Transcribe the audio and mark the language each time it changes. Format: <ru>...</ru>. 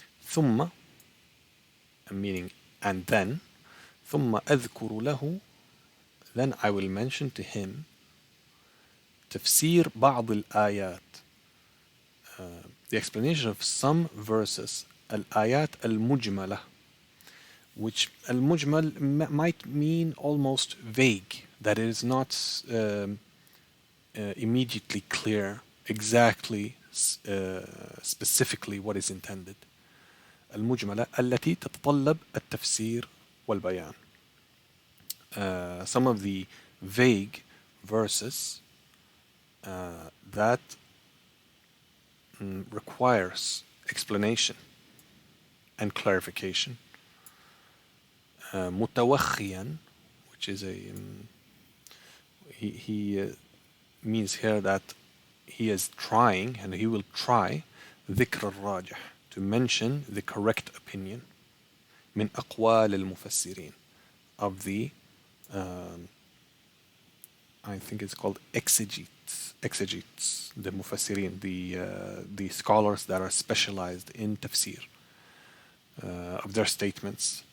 <en>ثم, meaning and then,</en> <ar>ثم أذكر له,</ar> <en>then I will mention to him</en> <ar>تفسير بعض الآيات,</ar> <en>the explanation of some verses,</en> <ar>الآيات المجملة,</ar> <en>which المجمل might mean almost vague, that it is not immediately clear exactly, specifically what is intended.</en> <ar>المجملة التي تتطلب التفسير والبيان.</ar> <en>Some of the vague verses that requires explanation and clarification. متوخيا, which is a he means here that he is trying and he will try</en> <ar>ذكر الراجح,</ar> <en>to mention the correct opinion</en> <ar>من أقوال المفسرين,</ar> <en>of the I think it's called exegetes, the mufassirin, the scholars that are specialized in tafsir, of their statements.</en>